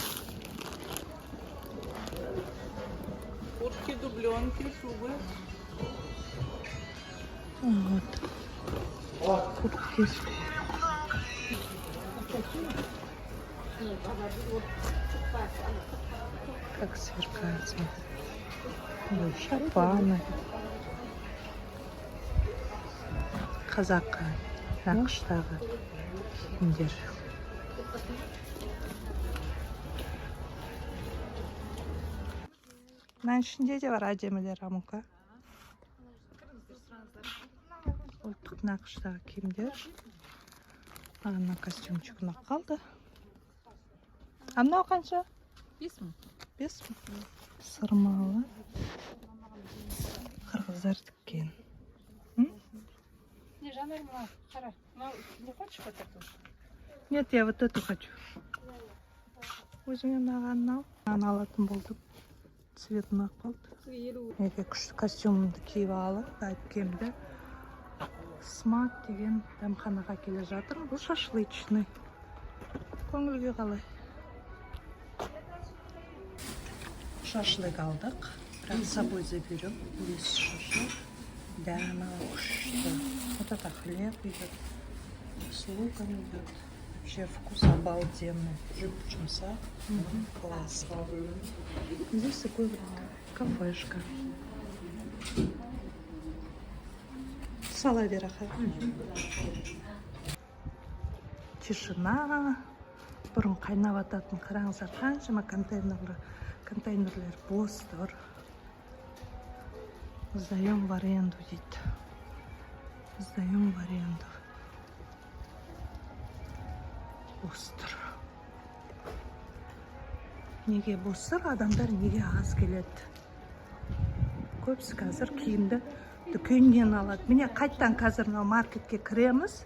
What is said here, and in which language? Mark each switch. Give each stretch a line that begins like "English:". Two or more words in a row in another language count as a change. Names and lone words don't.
Russian: Куртки, дубленки, шубы. Вот. Куртки. Как сверкает.
Kazakh: Шапаны. Қазақы, нақыштағы киімдер. Мына ішінде де бар әдемілер, Амука. Ұлттық нақыштағы киімдер. Мына костюмчик ұнап қалды. А мынау қанша? 5 мың. 5 мың. Сырмалы. Қырғыздар тіккен. Не, Жанар, қара.
Russian: Не хочешь вот эту? Нет, я вот эту хочу.
Kazakh: Өзіңе мынаған ал. Мынаны алатын болдым. Цвет ұнап қалды. Неге күшті костюмымды киіп алып, әпкемді. Смак деген дәмханаға келе жатырмын. Бұл шашлычный. Көңілге қалай. Шашлык алдық.
Russian: Бірақ с собой заберем. Весь шашлык. Да, она күшті. Вот это хлеб идет. С луком идет. Вообще вкус обалденный. Жұмсақ. Класс. Здесь такой вот кафешка. Сала бераха. Тишина.
Kazakh: Бұрын қайнап ататын, қараңыздар, қаншама контейнерлер бос тұр.
Russian: Сдаем в аренду, дейді. Сдаем в аренду.
Kazakh: Бос тұр. Неге бос тұр? Адамдар неге аз келеді? Көбісі қазір киімді дүкеннен алады. Міне қайттан қазір маркетке кіреміз.